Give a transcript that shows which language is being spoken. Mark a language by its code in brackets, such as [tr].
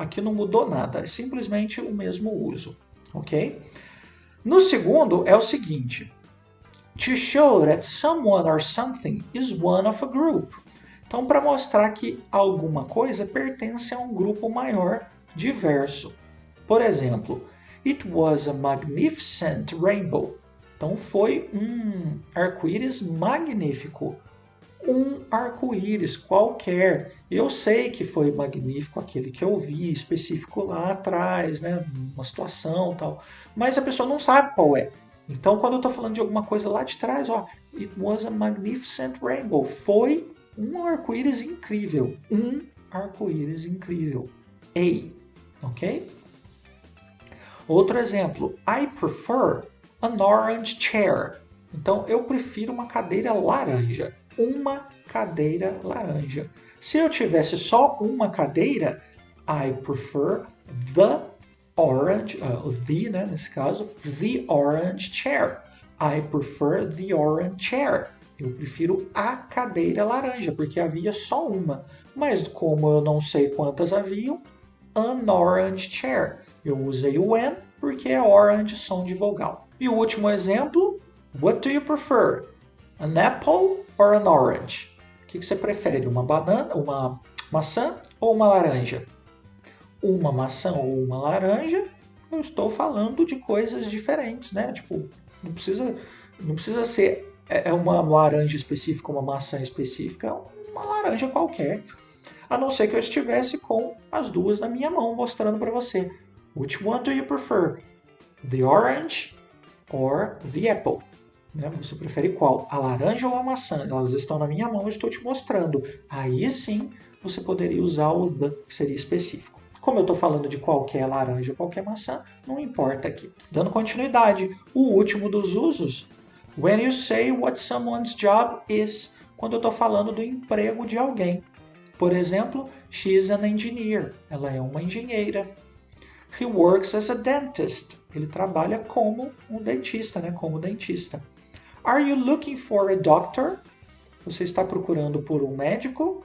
[pt] Aqui não mudou nada, é simplesmente o mesmo uso, ok? No segundo é o seguinte: [en] to show that someone or something is one of a group. [pt] Então, para mostrar que alguma coisa pertence a um grupo maior, diverso. Por exemplo, [en] it was a magnificent rainbow. [pt] Então foi um arco-íris magnífico. Um arco-íris qualquer. Eu sei que foi magnífico aquele que eu vi, específico lá atrás, né? Uma situação tal. Mas a pessoa não sabe qual é. Então, quando eu estou falando de alguma coisa lá de trás, ó, [en] it was a magnificent rainbow. [pt] Foi um arco-íris incrível. Um arco-íris incrível. [en] A, ok? [pt] Outro exemplo, [en] I prefer an orange chair. [pt] Então, eu prefiro uma cadeira laranja. Uma cadeira laranja. Se eu tivesse só uma cadeira, [en] I prefer the orange, the, [pt] né, nesse caso, [en] the orange chair. I prefer the orange chair. [pt] Eu prefiro a cadeira laranja, porque havia só uma. Mas como eu não sei quantas haviam, [en] an orange chair. [pt] Eu usei o an porque é orange som de vogal. E o último exemplo, [en] what do you prefer? An apple or an orange? [pt] O que você prefere? Uma banana, uma maçã ou uma laranja? Uma maçã ou uma laranja, eu estou falando de coisas diferentes, né? Tipo, não precisa ser uma laranja específica, uma maçã específica, uma laranja qualquer. A não ser que eu estivesse com as duas na minha mão mostrando para você. [en] Which one do you prefer? The orange or the apple? Né? [pt] Você prefere qual? A laranja ou a maçã? Elas estão na minha mão, eu estou te mostrando. Aí sim você poderia usar o the, que seria específico. Como eu estou falando de qualquer laranja ou qualquer maçã, não importa aqui. Dando continuidade, o último dos usos. [en] When you say what someone's job is. [pt] Quando eu estou falando do emprego de alguém. Por exemplo, [en] she is an engineer. [pt] Ela é uma engenheira. [en] He works as a dentist. [pt] Ele trabalha como um dentista, né? Como dentista. [en] Are you looking for a doctor? [pt] Você está procurando por um médico?